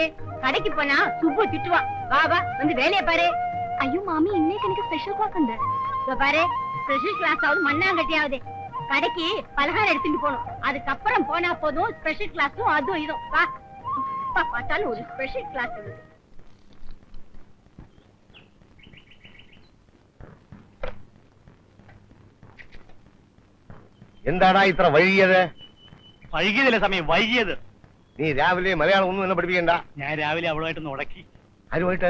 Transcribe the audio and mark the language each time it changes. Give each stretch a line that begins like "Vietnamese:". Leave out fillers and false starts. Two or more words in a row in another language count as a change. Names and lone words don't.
Tamil: கடைக்கு போனா சுப்பு திட்டுவா. வா வா, வந்து வேலையை பாரு. ஐயோ மாமி, இன்னைக்கு எனக்கு
English: special class
Tamil: உண்டு. இதோ பாரு,
English: special class
Tamil: ஆகுது மண்ணாங்கட்டியாவது. கடைக்கு பலகாரம் எடுத்துட்டு போகணும், அதுக்கப்புறம் போனா போதும். ஸ்பெஷல் கிளாஸும் அதுவும் இதுவும். வா, பார்த்தாலும் ஒரு
English: special class
Tamil: இருக்கு.
Malayalam: എന്താടാ ഇത്ര വൈകിയത്? വൈകിയതല്ലേ സമയം, വൈകിയത്. നീ രാവിലെ മലയാളം ഒന്നും എന്നെ പഠിപ്പിക്കണ്ട. ഞാൻ രാവിലെ അവളുമായിട്ടൊന്ന് ഉടക്കി. ആരുമായിട്ട്?